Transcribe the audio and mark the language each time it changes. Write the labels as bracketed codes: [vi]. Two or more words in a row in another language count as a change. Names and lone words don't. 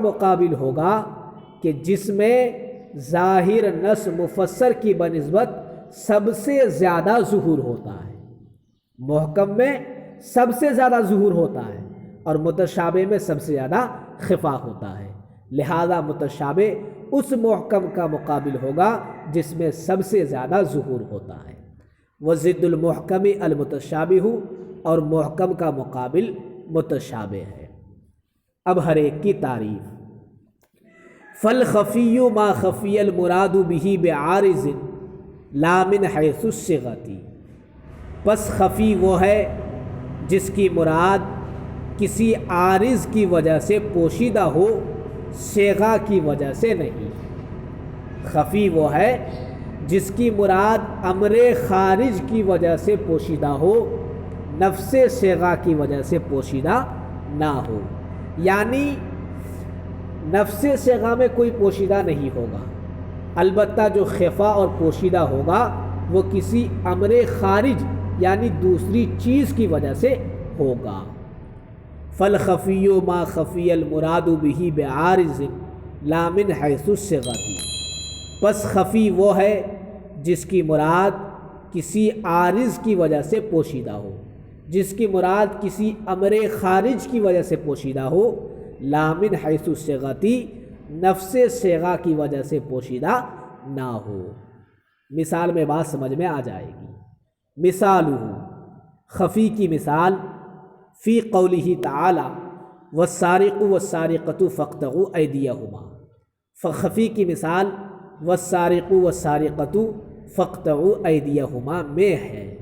[ur] مقابل ہوگا کہ جس میں ظاہر نص مفسر کی بنسبت سب سے زیادہ ظہور ہوتا ہے، محکم میں سب سے زیادہ ظہور ہوتا ہے اور متشابہ میں سب سے زیادہ خفا ہوتا ہے، لہذا متشابہ اس محکم کا مقابل ہوگا جس میں سب سے زیادہ ظہور ہوتا ہے۔ [ar] وضد المحکم المتشابہ، [ur] اور محکم کا مقابل متشابہ ہے۔ اب ہر ایک کی تعریف۔ [ar] فالخفی ما خفی المراد به بعارض لا من حیث الصغۃ، [ur] پس خفی وہ ہے جس کی مراد کسی عارض کی وجہ سے پوشیدہ ہو، صیغہ کی وجہ سے نہیں۔ خفی وہ ہے جس کی مراد امر خارج کی وجہ سے پوشیدہ ہو، نفس صیغہ کی وجہ سے پوشیدہ نہ ہو، یعنی نفس صیغہ میں کوئی پوشیدہ نہیں ہوگا، البتہ جو خفا اور پوشیدہ ہوگا وہ کسی امر خارج یعنی دوسری چیز کی وجہ سے ہوگا۔ [ar] فالخفی ما خفی المراد به بعارض لا من حیث الصغۃ، [ur] پس خفی وہ ہے جس کی مراد کسی عارض کی وجہ سے پوشیدہ ہو، جس کی مراد کسی امر خارج کی وجہ سے پوشیدہ ہو، [ar] لا من حیث الصغۃ، [ur] نفس صیغہ کی وجہ سے پوشیدہ نہ ہو۔ مثال میں بات سمجھ میں آ جائے گی۔ مثالہ، خفی کی مثال، [ar] فی قولہ تعالی والسارق والسارقۃ فاقطعوا ایدیہما، [ur] فخفی کی مثال [ar] والسارق والسارقۃ فاقطعوا ایدیہما [ur] میں ہے۔